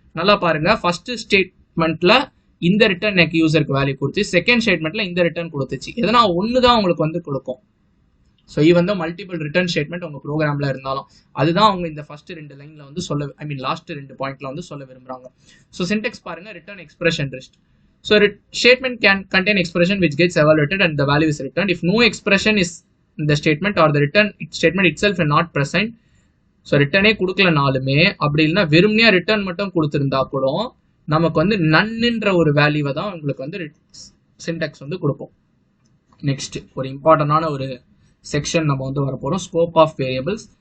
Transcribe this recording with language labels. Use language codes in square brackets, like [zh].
[ta] நல்லா பாருங்க, ஃபர்ஸ்ட் ஸ்டேட்மெண்ட்ல இந்த ரிட்டர்ன் எனக்கு யூசருக்கு வேல்யூ கொடுத்து, செகண்ட் ஸ்டேட்மெண்ட்ல இந்த ரிட்டர்ன் கொடுத்துச்சு. எதனா ஒன்று தான் உங்களுக்கு வந்து கொடுக்கும். ஸோ ஈவன் தான் மல்டிபிள் ரிட்டர்ன் ஸ்டேட்மெண்ட் உங்க ப்ரோக்ராம்ல இருந்தாலும் அதுதான் அவங்க இந்த ஃபர்ஸ்ட் 2 லைன்ல வந்து லாஸ்ட் 2 பாயிண்ட்ல வந்து சொல்ல விரும்புறாங்க. ஸோ சின்டெக்ஸ் பாருங்க, return expression list. [en] So statement can contain expression which gets evaluated and the value is returned. If no expression is [ta] இந்த [en] Statement or the return statement itself not present. [ta] So ரிட்டர்னே கொடுக்கலனாலுமே அப்படி இல்லைன்னா வெறுமனையா return மட்டும் கொடுத்துருந்தா கூட நமக்கு வந்து நன்னுன்ற ஒரு வேல்யூவை தான் உங்களுக்கு வந்து சின்டாக்ஸ் வந்து கொடுப்போம். நெக்ஸ்ட் ஒரு இம்பார்ட்டன்டான ஒரு செக்ஷன் நம்ம வந்து வரப்போறோம், ஸ்கோப் ஆஃப் வேரியபிள்ஸ்.